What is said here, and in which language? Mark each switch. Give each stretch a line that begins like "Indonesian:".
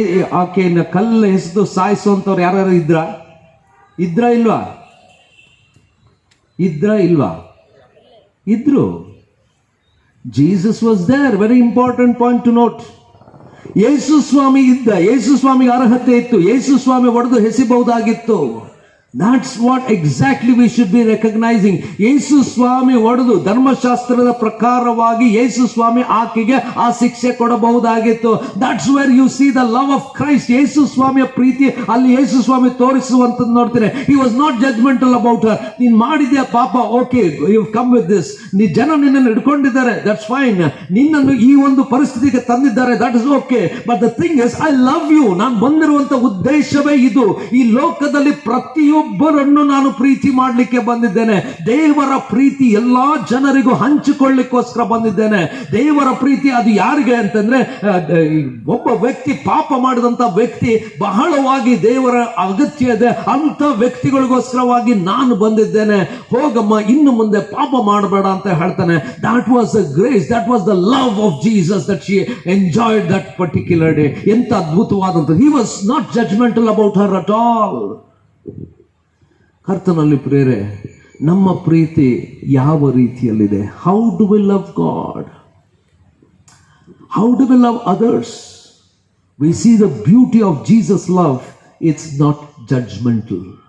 Kannada: ಆಕೆಯನ್ನ ಕಲ್ಲು ಎಸೆದು ಸಾಯಿಸುವಂತವ್ರು ಯಾರು ಇದ್ರ ಇಲ್ವಾ? ಇದ್ರು.
English: Jesus was there. Very important point to note.
Kannada: ಯೇಸು ಸ್ವಾಮಿ ಇದ್ದ, ಯೇಸು ಸ್ವಾಮಿಗೆ ಅರ್ಹತೆ ಇತ್ತು, ಯೇಸು ಸ್ವಾಮಿ ಒಡೆದು ಹೆಸಿಬಹುದಾಗಿತ್ತು.
English: That's what exactly we should be recognizing.
Kannada: ಯೇಸು ಸ್ವಾಮಿ ಒಡೆದು ಧರ್ಮಶಾಸ್ತ್ರದ ಪ್ರಕಾರವಾಗಿ ಯೇಸು ಸ್ವಾಮಿ ಆಕೆಗೆ ಆ ಶಿಕ್ಷೆ ಕೊಡಬಹುದಾಗಿತ್ತು.
English: That's where you see the love of Christ.
Kannada: ಯೇಸು ಸ್ವಾಮಿಯ ಪ್ರೀತಿ ಅಲ್ಲಿ ಯೇಸು ಸ್ವಾಮಿ ತೋರಿಸುವಂತದ್ದು ನೋಡ್ತೀರಿ.
English: He was not judgmental about her.
Kannada: ನೀನ್ ಮಾಡಿದ್ಯಾ ಪಾಪ, okay,
English: you come with this.
Kannada: ಜನ ನಿನ್ನನ್ನು ಹಿಡ್ಕೊಂಡಿದ್ದಾರೆ,
English: that's fine.
Kannada: ನಿನ್ನನ್ನು ಈ ಒಂದು ಪರಿಸ್ಥಿತಿಗೆ ತಂದಿದ್ದಾರೆ,
English: that is okay. But the thing is, I love you.
Kannada: ನಾನು ಬಂದಿರುವಂತ ಉದ್ದೇಶವೇ ಇದು. ಈ ಲೋಕದಲ್ಲಿ ಪ್ರತಿಯೊಬ್ಬರನ್ನು ನಾನು ಪ್ರೀತಿ ಮಾಡಲಿಕ್ಕೆ ಬಂದಿದ್ದೇನೆ. ದೇವರ ಪ್ರೀತಿ ಎಲ್ಲಾ ಜನರಿಗೂ ಹಂಚಿಕೊಳ್ಳಿಕ್ಕೋಸ್ಕರ ಬಂದಿದ್ದೇನೆ. ದೇವರ ಪ್ರೀತಿ ಅದು ಯಾರಿಗೆ ಅಂತಂದ್ರೆ, ಒಬ್ಬ ವ್ಯಕ್ತಿ ಪಾಪ ಮಾಡಿದಂತ ವ್ಯಕ್ತಿ ಬಹಳವಾಗಿ ದೇವರ ಅಗತ್ಯ ಇದೆ ಅಂತ ವ್ಯಕ್ತಿಗಳಿಗೋಸ್ಕರವಾಗಿ ನಾನು ಬಂದಿದ್ದೇನೆ. ಹೋಗಮ್ಮ, ಇನ್ನು ಮುಂದೆ ಪಾಪ ಮಾಡಬೇಡ ಅಂತ ಹೇಳ್ತಾನೆ.
English: That was the grace, that was the love of Jesus that she enjoyed that particular day.
Kannada: ಎಂತ ಅದ್ಭುತವಾದಂತ.
English: He was not judgmental about her at all.
Kannada: ಕರ್ತನಲ್ಲಿ ಪ್ರಿಯರೇ, ನಮ್ಮ ಪ್ರೀತಿ ಯಾವ ರೀತಿಯಲ್ಲಿದೆ?
English: How do we love God? How do we love others? We see the beauty of Jesus love. It's not judgemental.